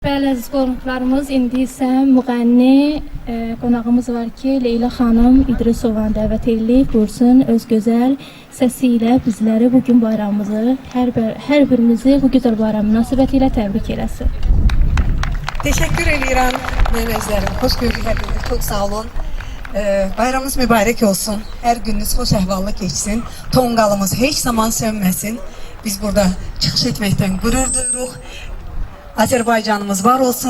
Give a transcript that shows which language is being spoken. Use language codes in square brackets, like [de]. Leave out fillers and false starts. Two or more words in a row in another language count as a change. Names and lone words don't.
[az] Bəli, əziz qonaqlarımız, indi isə müğənni qonağımız var ki, Leyla xanım İdrisovanı dəvət edilib, buyursun öz gözəl səsi ilə bizləri bugün bayramımızı, hər birimizi bu gözəl bayram münasibəti ilə təbrik eləsin. [tr] Teşekkür ediyorum mehmezlerim. Hoş gördükleriniz. Çok sağ olun. Bayramınız mübarek olsun. Her gününüz hoş ehvallı geçsin. Tongalımız hiç zaman sönmesin. Biz burada çıkış etmekten gurur duyuruz. Azerbaycanımız var olsun.